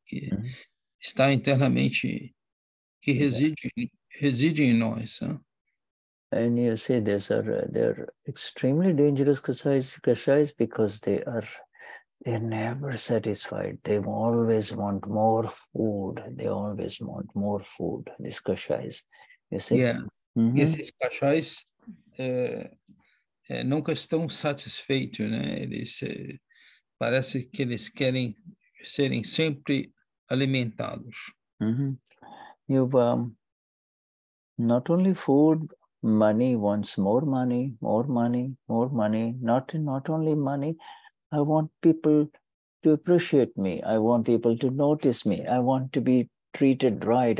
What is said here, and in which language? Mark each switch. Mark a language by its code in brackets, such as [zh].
[pt] Que está internamente, que reside em nós. [en] And you see, they're extremely dangerous kashayas because they are they're never satisfied. They always want more food. They always want more food, these kashayas. You see? Yeah. [pt] Esses kashais nunca estão satisfeitos, né? Eles parece que eles querem serem sempre alimentados. [en] You've not only food, money wants more money, more money, more money. Not only money. I want people to appreciate me. I want people to notice me. I want to be treated right.